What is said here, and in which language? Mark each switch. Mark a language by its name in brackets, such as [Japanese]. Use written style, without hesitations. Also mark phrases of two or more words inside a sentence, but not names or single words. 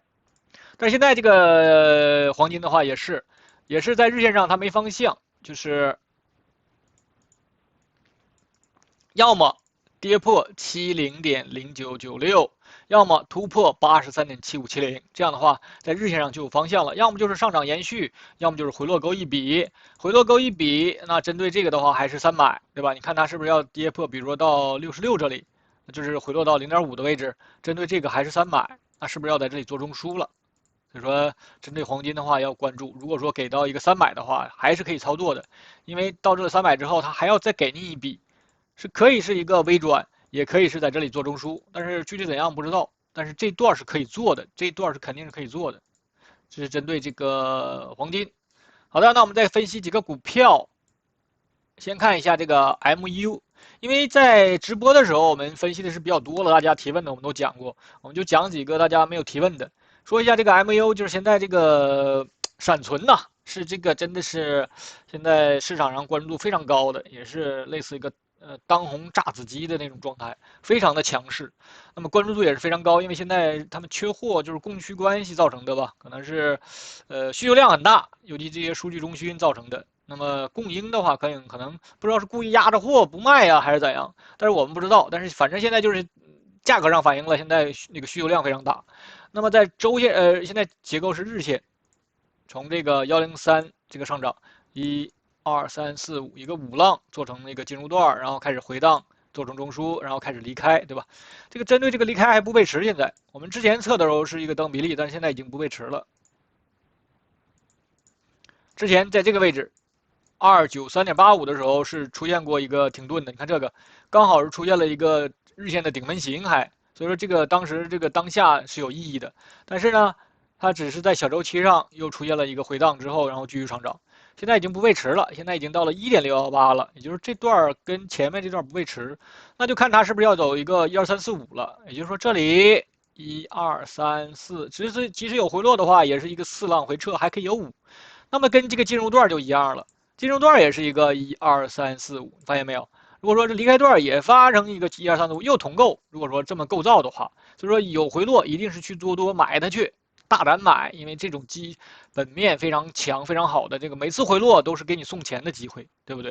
[Chinese] 但是現在這個黃金的話也是在日線上它沒方向，就是要麼跌破70.0996。要麼突破83.7570，這樣的話在日線上就有方向了。要麼就是上漲延續，要麼就是回落勾一筆。回落勾一筆，那針對這個的話還是3買，對吧？你看它是不是要跌破，比如說到66這裡，就是回落到0.5的位置，針對這個還是3買，那是不是要在這裡做中樞了？所以說，針對黃金的話要關注。如果說給到一個300的話，還是可以操作的，因為到這個300之後，它還要再給你一筆，是可以是一個微轉，也可以是在這裡做中枢，但是具體怎樣不知道。但是这段是可以做的，这段是肯定是可以做的。这是針對這個黃金。好的，那我們再分析幾個股票。先看一下這個 MU， 因為在直播的時候我們分析的是比較多了，大家提問的我們都講過，我們就講幾個大家沒有提問的。說一下這個 MU， 就是現在這個閃存吶，是這個真的是現在市場上關注度非常高的，也是類似一個當紅炸子雞的那種狀態，非常的強勢。那麼關注度也是非常高，因為现在他們缺貨，就是供需關係造成的吧，可能是需求量很大，尤其這些數據中心造成的。那麼供應的話，可能不知道是故意壓着貨不賣呀，還是怎樣，但是我們不知道。但是反正現在就是價格上反映了现在那個需求量非常大。那麼在周線，現在結構是日線，從這個103這個上漲，1、2、3、4、5，一個5浪做成那個進入段，然後開始回檔，做成中樞，然後開始離開，對吧？這個針對這個離開還不背馳，現在我們之前測的時候是一個等比例，但是現在已經不背馳了。之前在這個位置。293.85的時候是出現過一個停頓的，你看這個剛好是出現了一個日線的頂門形，所以說這個當時這個當下是有意義的。但是呢，它只是在小周期上又出現了一個回檔之後，然後繼續上漲，現在已經不背馳了，現在已經到了1.618了，也就是這段跟前面這段不背馳，那就看它是不是要走一個1、2、3、4、5了，也就是說這裡1、2、3、4，即使有回落的話，也是一個4浪回撤，還可以有5，那麼跟這個進入段就一樣了。進入段也是一個1、2、3、4、5，發現沒有？如果說這離開段也發生一個1、2、3、4、5，又同構，如果說這麼構造的話，所以說有回落一定是去多買它去，大膽買，因為這種基本面非常強、非常好的這個每次回落都是給你送錢的機會，對不對？